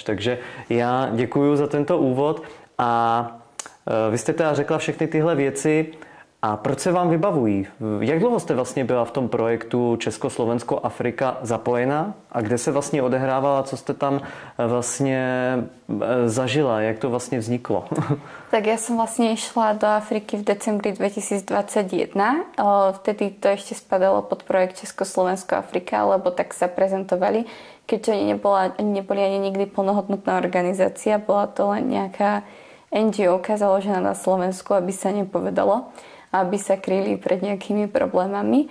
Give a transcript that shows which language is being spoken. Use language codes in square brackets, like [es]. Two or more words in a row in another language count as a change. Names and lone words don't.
[cs] Takže já děkuju za tento úvod a vy jste teda řekla všechny tyhle věci. A proč se vám vybavují? Jak dlouho jste vlastně byla v tom projektu Československo-Afrika zapojená? A kde se vlastně odehrávala? Co jste tam vlastně zažila? Jak to vlastně vzniklo? [sk] Tak ja som vlastne išla do Afriky v decembri 2021. Vtedy to ešte spadalo pod projekt Československo-Afrika, lebo tak sa prezentovali. Keďže neboli ani nikdy plnohodnotná organizácia, bola to len nejaká NGO-ka založená na Slovensku, aby sa nepovedalo, aby sa kryli pred nejakými problémami.